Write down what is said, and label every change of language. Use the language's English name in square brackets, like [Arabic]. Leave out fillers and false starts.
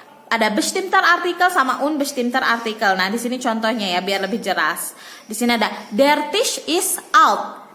[Indonesian] Ada bestimmter artikel sama unbestimmter artikel. Nah, di sini contohnya ya biar lebih jelas. Di sini ada [German] der Tisch ist alt.